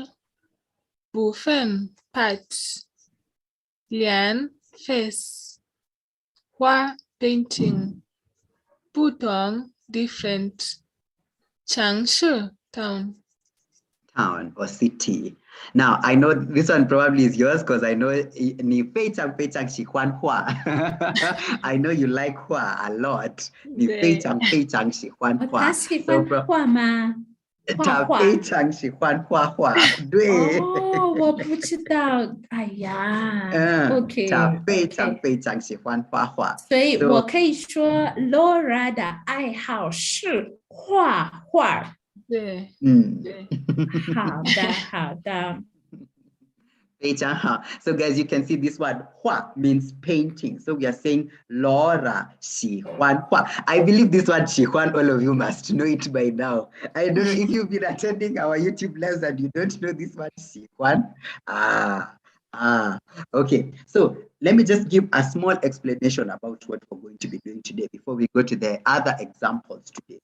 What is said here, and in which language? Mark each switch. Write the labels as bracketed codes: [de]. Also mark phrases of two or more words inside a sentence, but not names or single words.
[en] Bufen, parts. Lian, face. Hua, painting. Putong, different. Changshu, town. Town or city. Now I know this one probably is yours because I know [zh] 你非常喜欢画. [en] I know you like hua a lot. [zh] 你非常喜欢画. 他喜欢画吗？他非常喜欢画画，对。我不知道，哎呀。OK，他非常喜欢画画。所以我可以说 Laura 的爱好是画画。对。好的。非常好. [en] So guys, you can see this word 画 means painting. So we are saying Laura [zh] 喜欢画. [en] I believe this word 喜欢 all of you must know it by now. I don't know if you've been attending our YouTube lives and you don't know this word 喜欢. Okay. So let me just give a small explanation about what we're going to be doing today before we go to the other examples today.